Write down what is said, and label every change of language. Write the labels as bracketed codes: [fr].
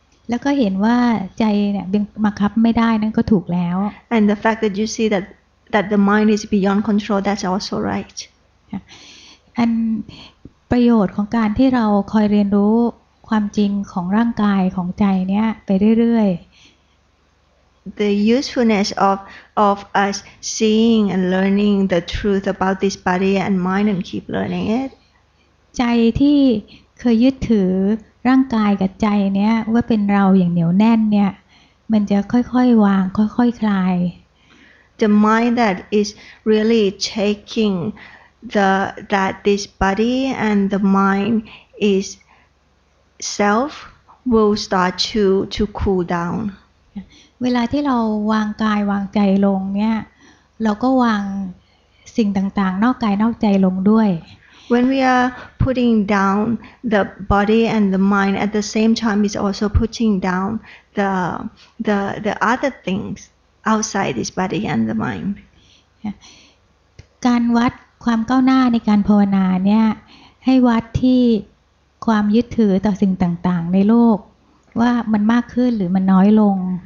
[th] แล้วก็เห็นว่าใจเนี่ยบังคับไม่ได้นั่นก็ถูกแล้ว [en] And the fact that you see that that the mind is beyond control, that's also right. [th] อันประโยชน์ของการที่เราคอยเรียนรู้ความจริงของร่างกายของใจเนี้ยไปเรื่อยๆ [en] The usefulness of us seeing and learning the truth about this body and mind and keep learning it. [th] ใจที่เคยยึดถือร่างกายกับใจเนี้ยว่าเป็นเราอย่างเหนียวแน่นเนี่ยมันจะค่อยๆวางค่อยๆคลาย [en] The mind that is really taking that this body and the mind is self will start to cool down. [th] เวลาที่เราวางกายวางใจลงเนี่ยเราก็วางสิ่งต่างๆนอกกายนอกใจลงด้วย [en] When we are putting down the body and the mind at the same time is also putting down the other things outside this body and the mind. [th] การวัดความก้าวหน้าในการภาวนาเนี่ยให้วัดที่ความยึดถือต่อสิ่งต่างๆในโลกว่ามันมากขึ้นหรือมันน้อยลง